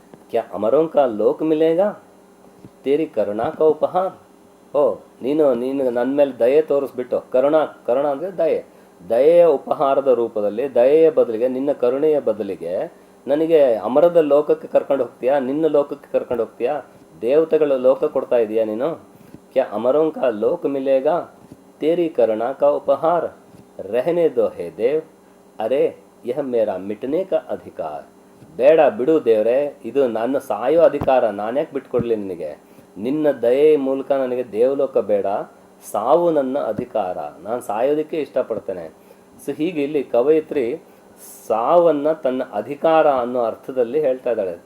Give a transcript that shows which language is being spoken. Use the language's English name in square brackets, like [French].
[Hindi] क्या अमरों का लोक मिलेगा तेरी करुणा का उपहार [Kannada] ಓ ನೀನು ನನ್ನ ಮೇಲೆ ದಯೆ ತೋರಿಸ್ಬಿಟ್ಟು ಕರುಣ ಅಂದರೆ ದಯೆಯ ಉಪಹಾರದ ರೂಪದಲ್ಲಿ ದಯೆಯ ಬದಲಿಗೆ ನಿನ್ನ ಕರುಣೆಯ ಬದಲಿಗೆ ನನಗೆ ಅಮರದ ಲೋಕಕ್ಕೆ ಕರ್ಕೊಂಡು ಹೋಗ್ತೀಯಾ, ನಿನ್ನ ಲೋಕಕ್ಕೆ ಕರ್ಕೊಂಡು ಹೋಗ್ತೀಯಾ, ದೇವತೆಗಳ ಲೋಕ ಕೊಡ್ತಾ ಇದೀಯಾ ನೀನು. [Hindi] ಕ್ಯಾ ಅಮರೋಂ ಕಾ ಲೋಕ ಮಿಲೇಗಾ तेरी करुणा का उपहार रहने दो हे देव अरे यह मेरा मिटने का अधिकार. [Kannada] ಬೇಡ ಬಿಡು ದೇವರೇ, ಇದು ನನ್ನ ಸಾಯೋ ಅಧಿಕಾರ, ನಾನ್ಯಾಕೆ ಬಿಟ್ಕೊಡ್ಲಿ ನಿನಗೆ, ನಿನ್ನ ದಯೆ ಮೂಲಕ ನನಗೆ ದೇವಲೋಕ ಬೇಡ, ಸಾವು ನನ್ನ ಅಧಿಕಾರ, ನಾನು ಸಾಯೋದಕ್ಕೆ ಇಷ್ಟಪಡ್ತೇನೆ. ಸೊ ಹೀಗೆ ಇಲ್ಲಿ ಕವಯಿತ್ರಿ ಸಾವನ್ನು ತನ್ನ ಅಧಿಕಾರ ಅನ್ನೋ ಅರ್ಥದಲ್ಲಿ ಹೇಳ್ತಾ ಇದ್ದಾಳೆ.